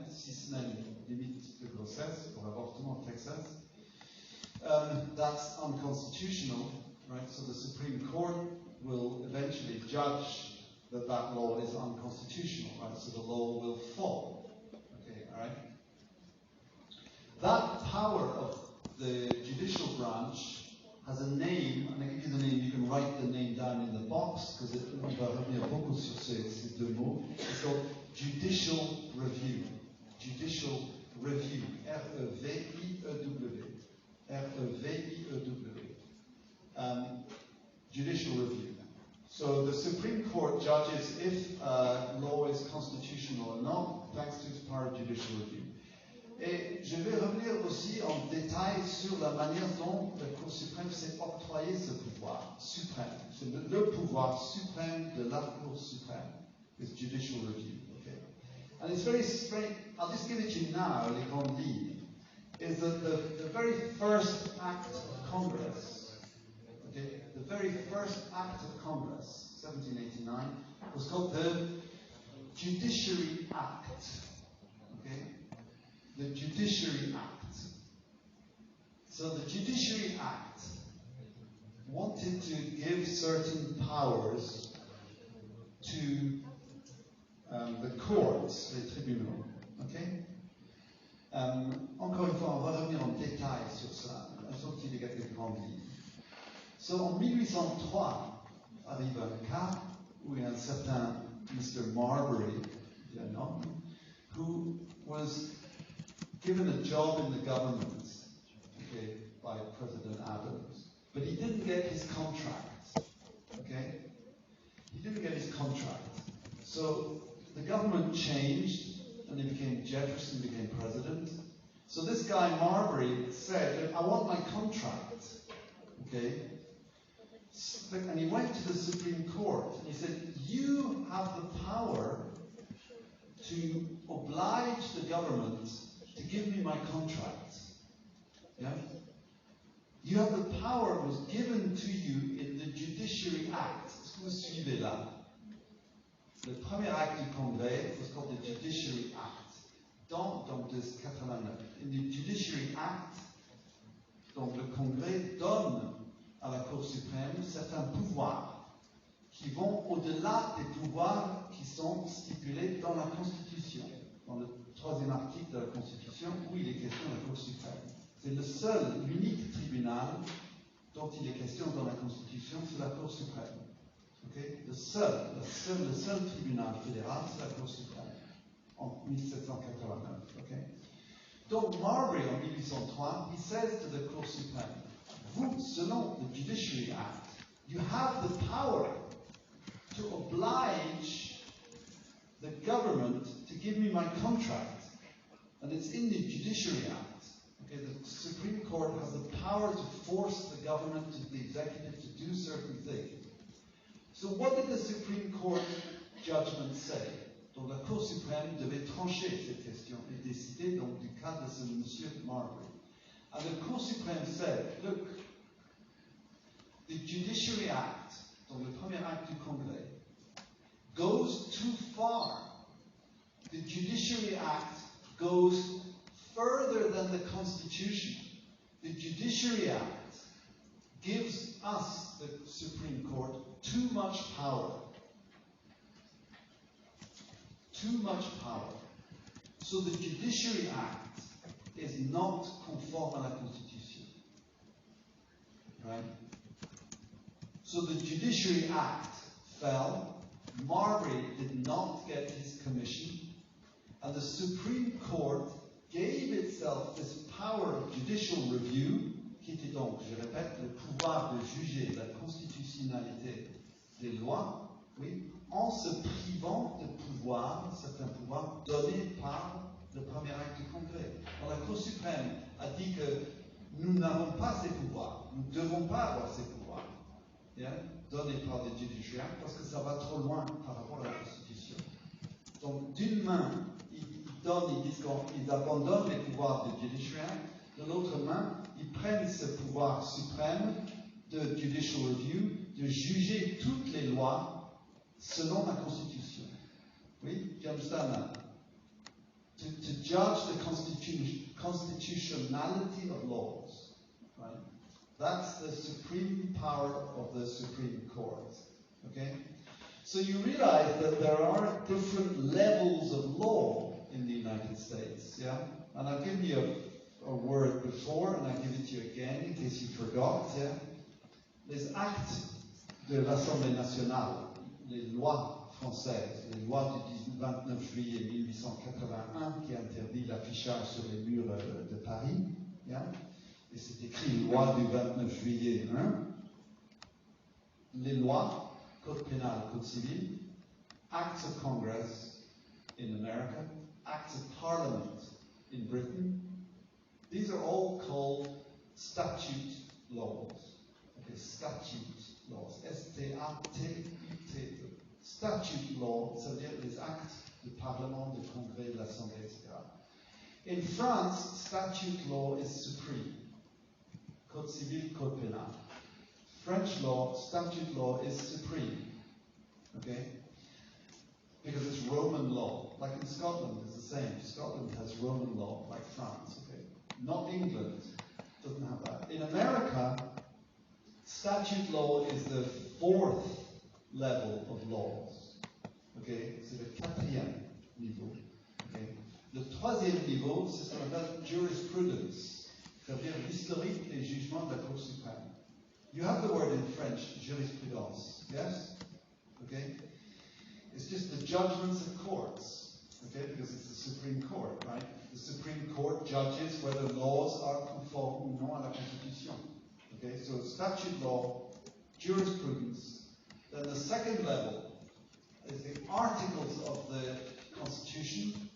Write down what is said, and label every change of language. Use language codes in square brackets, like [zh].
[fr] 6 semaines limite de grossesse pour l'avortement au Texas. [en] That's unconstitutional, right? So the Supreme Court will eventually judge that that law is unconstitutional, right? So the law will fall. Okay, all right? That power of the judicial branch has a name, and I give you the name, you can write the name down in the box, because [fr] on va revenir beaucoup sur ces deux mots. [en] It's called Judicial Review. Judicial Review. R-E-V-I-E-W. R-E-V-I-E-W. Judicial Review. So the Supreme Court judges if law is constitutional or not, thanks to its power of judicial review. [fr] Et je vais revenir aussi en détail sur la manière dont la Cour suprême s'est octroyé ce pouvoir suprême. C'est le pouvoir suprême de la Cour suprême, is judicial review. [en] Okay? And it's very strange. I'll just give it to you now, [fr] les grandes lignes. [en] Is that the very first act of Congress, okay, the very first act of Congress, 1789, was called the Judiciary Act. Okay? The Judiciary Act. So the Judiciary Act wanted to give certain powers to the courts, [fr] les tribunaux. [en] Okay? [fr] Encore une fois, on va revenir en détail sur ça, sauf qu'il y a quelques grandes lignes. So, en 1803, arrive un cas où il y a un certain Mr. [en] Marbury, [fr] un homme, [en] who was given a job in the government, okay, by President Adams, but he didn't get his contract, okay? He didn't get his contract. So, the government changed, and Jefferson became president. So this guy Marbury said, I want my contract. Okay? And he went to the Supreme Court and he said, you have the power to oblige the government to give me my contract. Yeah? You have the power, it was given to you in the Judiciary Act. [fr] Est-ce que vous suivez là? Le premier acte du Congrès was called the Judiciary Act. Donc de 89. In the Judiciary Act, donc le Congrès donne à la Cour suprême certains pouvoirs qui vont au-delà des pouvoirs qui sont stipulés dans la Constitution, dans le 3e article de la Constitution où il est question de la Cour suprême. C'est le seul, l'unique tribunal dont il est question dans la Constitution, c'est la Cour suprême. Okay? Le seul tribunal fédéral, c'est la Cour suprême, en 1789. [en] Okay? Donc, Marbury, en 1803, he says to the Cour suprême, [fr] vous, selon [en] the Judiciary Act, you have the power to oblige the government to give me my contract. And it's in the Judiciary Act. Okay? The Supreme Court has the power to force the government, the executive, to do certain things. So what did the Supreme Court judgment say? [fr] Donc la Cour suprême devait trancher cette question et décider donc du cas de ce monsieur Marbury. [en] And the Cour suprême said, look, the Judiciary Act, [fr] donc le premier acte du Congrès, [en] goes too far. The Judiciary Act goes further than the Constitution. The Judiciary Act gives us, the Supreme Court, too much power. Too much power. So the Judiciary Act is not conform [fr] à la Constitution. [en] Right? So the Judiciary Act fell. Marbury did not get his commission. And the Supreme Court gave itself this power of judicial review, [fr] qui était donc, je répète, le pouvoir de juger la constitutionnalité des lois, oui, en se privant de pouvoirs, certains pouvoirs donnés par le premier acte du Congrès. Alors, la Cour suprême a dit que nous n'avons pas ces pouvoirs, nous ne devons pas avoir ces pouvoirs, yeah, donnés par le Judiciary Act, parce que ça va trop loin par rapport à la Constitution. Donc, d'une main, ils disent qu'ils abandonnent les pouvoirs du Judiciary Act, de l'autre main, ils prennent ce pouvoir suprême de Judicial Review, de juger toutes les lois selon la Constitution. [en] Oui? Do you understand that? To judge the constitutionality of laws, right? That's the supreme power of the Supreme Court, okay? So you realize that there are different levels of law in the United States, yeah? And I've given you a word before, and I give it to you again in case you forgot, yeah? [fr] Les actes de l'Assemblée nationale, les lois françaises, les lois du 29 juillet 1881 qui interdit l'affichage sur les murs de Paris, yeah? Et c'est écrit loi du 29 juillet 1, les lois, code pénal, code civil, [en] acts of Congress in America, acts of Parliament in Britain, these are all called statute laws. Okay, statute laws. S-T-A-T-U-T-E. [fr] Statute law, ça veut dire les actes du Parlement, du Congrès, de l'Assemblée, etc. [en] In France, statute law is supreme. Code civil, code pénal. French law, statute law is supreme. Okay? Because it's Roman law. Like in Scotland, it's the same. Scotland has Roman law, like France. Okay? Not England. Doesn't have that. In America, statute law is the fourth level of laws. Okay? [fr] C'est le quatrième niveau. Okay? Le troisième niveau, c'est ce qu'on appelle jurisprudence. C'est-à-dire l'historique des jugements de la Cour suprême. [en] You have the word in French, jurisprudence, yes? Okay? It's just the judgments of courts, okay? Because it's the Supreme Court, right? The Supreme Court judges whether laws are conform [fr] ou non à la Constitution. [en] Okay? So statute law, jurisprudence. Then the second level is the articles of the Constitution.